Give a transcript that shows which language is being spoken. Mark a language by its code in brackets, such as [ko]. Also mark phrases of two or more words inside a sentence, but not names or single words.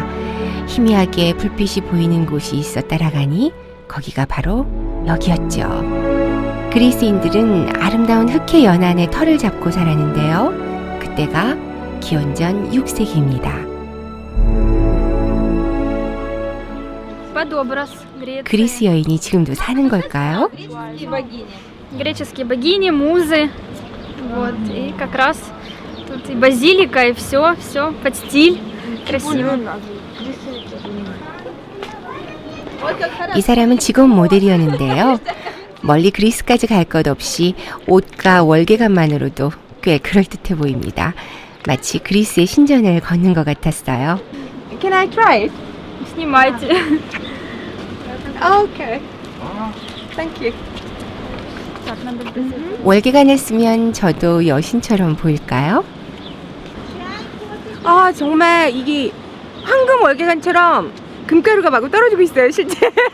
[ko] 희미하게 불빛이 보이는 곳이 있어 따라가니 거기가 바로 여기였죠. 그리스인들은 아름다운 흑해 연안에 터를 잡고 살았는데요. 그때가 기원전 6세기입니다. 그리스 여인이 지금도 사는 걸까요? [ru] Греческие богини, музы, вот, и как раз тут и базилика, и все под стиль, красиво. [ko] 이 사람은 직업 모델이었는데요. 멀리 그리스까지 갈 것 없이 옷과 월계관만으로도 꽤 그럴듯해 보입니다. 마치 그리스의 신전을 걷는 것 같았어요. [en] Can I try it? [ru] Снимайте. [en] Okay. Thank you. [ko] 월계관을 쓰면 저도 여신처럼 보일까요? 아, 정말 이게 황금 월계관처럼 금가루가 마구 떨어지고 있어요, 실제.